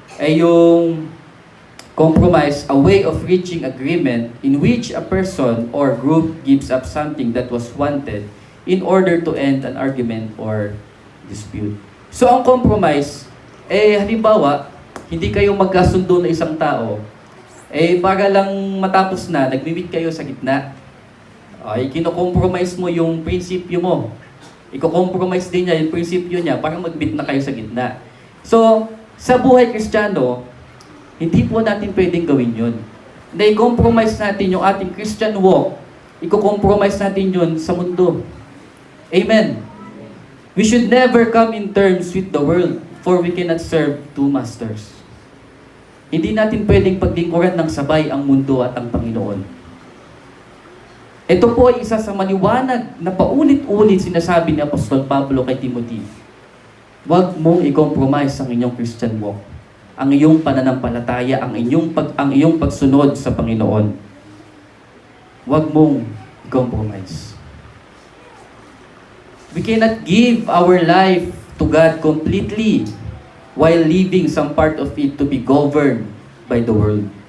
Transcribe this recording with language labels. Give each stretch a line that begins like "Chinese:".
English: Yung compromise, a way of reaching agreement in which a person or group gives up something that was wanted in order to end an argument or dispute.
Filipino: So ang compromise, halimbawa, hindi kayo magkasundo na isang tao, para lang matapos na, nagmi-meet kayo sa gitna. Kino-compromise mo yung prinsipyo mo. Iko-compromise din niya yung prinsipyo niya para mag-meet na kayo sa gitna. So, sa buhay Kristiyano, hindi po natin pwedeng gawin yun. Na-compromise natin yung ating Christian walk, iko-compromise natin yun sa mundo. Amen.
English: We should never come in terms with the world, for we cannot serve two masters.
Filipino: Hindi natin pwedeng paglingkuran ng sabay ang mundo at ang Panginoon. Ito po ay isa sa maliwanag na paulit-ulit sinasabi ni Apostol Pablo kay Timothy. Huwag mong i-compromise ang inyong Christian walk, ang iyong pananampalataya, ang iyong pagsunod sa Panginoon. Huwag mong i-compromise.
English: We cannot give our life to God completely while leaving some part of it to be governed by the world.